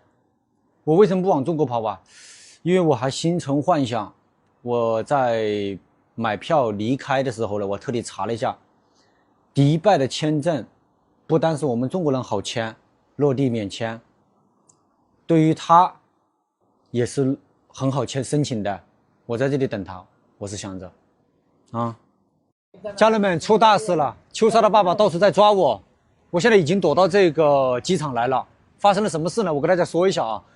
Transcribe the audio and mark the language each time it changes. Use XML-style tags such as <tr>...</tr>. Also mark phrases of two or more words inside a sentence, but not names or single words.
<zh>我為什麼不往中國跑啊？因為我還心存幻想。我在買票離開的時候呢，我特地查了一下，迪拜的簽證不單是我們中國人好簽，落地免簽，對於他也是很好簽申請的。我在這裡等他，我是想着家人們，出大事了，秋莎的爸爸到處在抓我，我現在已經躲到這個機場來了。發生了什麼事呢？我跟大家說一下啊。</zh>